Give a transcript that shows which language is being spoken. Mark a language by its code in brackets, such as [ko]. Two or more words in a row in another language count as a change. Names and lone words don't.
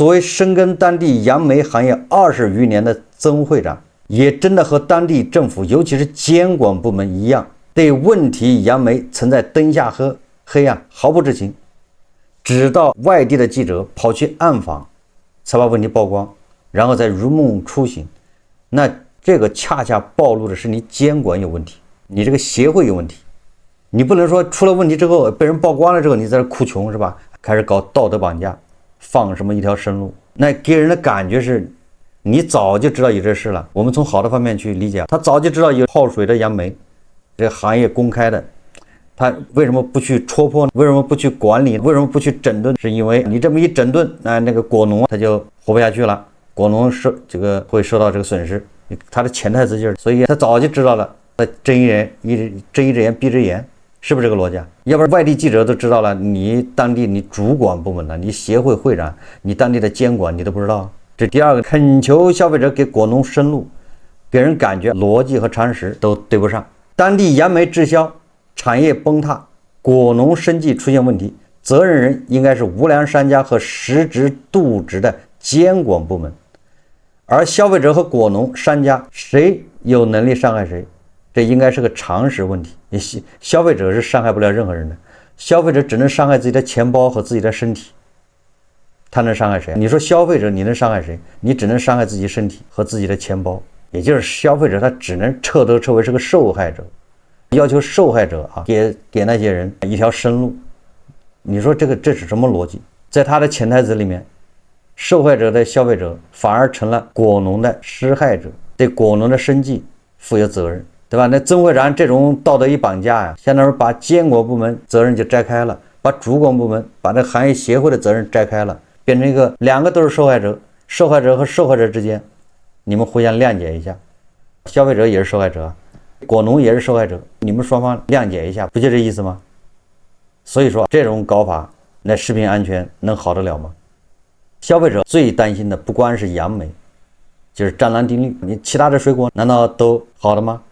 [zh] 作為深耕當地杨梅行業20餘年的曾會長，也真的和當地政府尤其是監管部門一樣，對問題楊梅曾在燈下黑暗毫不知情，直到外地的記者跑去暗訪才把問題曝光，然後再如夢初醒，那這個恰恰暴露的是你監管有問題，你這個協會有問題，你不能說出了問題之後被人曝光了之後你在這哭窮是吧？開始搞道德綁架，放什麼一條生路，那給人的感覺是你早就知道有這事了。我們從好的方面去理解，他早就知道有泡水的杨梅，這個行業公開的，他為什麼不去戳破？為什麼不去管理？為什麼不去整頓？是因為你這麼一整頓，那個果農他就活不下去了。果農會受到這個損失，他的潛台詞就是，所以他早就知道了，睜一只眼閉只眼，是不是這個邏輯？要不然外地記者都知道了，你當地你主管部門了，你協會會長，你當地的監管你都不知道。這第二個，懇求消費者給果農生路，給人感覺邏輯和常識都對不上。當地楊梅滯銷，產業崩塌，果農生計出現問題，責任人應該是無良商家和實質瀆職的監管部門。而消費者和果農商家誰有能力傷害誰，這應該是個常識問題。消費者是傷害不了任何人的，消費者只能傷害自己的錢包和自己的身體，他能傷害誰？你說消費者你能傷害誰？你只能傷害自己身體和自己的錢包，也就是消費者他只能彻头彻尾是個受害者，要求受害者給那些人一條生路。你說這是什麼逻輯？在他的潛台詞裡面，受害者的消費者反而成了果農的施害者，对果農的生計負有責任，对吧？那曾會長這種道德一綁架呀，相當於把監管部門責任就摘開了，把主管部門把這行業協會的責任摘開了，變成兩個都是受害者，受害者和受害者之間你們互相諒解一下，消費者也是受害者，果農也是受害者，你們雙方諒解一下，不就這意思嗎？所以說這種搞法，那食品安全能好得了嗎？消費者最擔心的不光是楊梅，就是蟑螂定律，你其他的水果難道都好的嗎？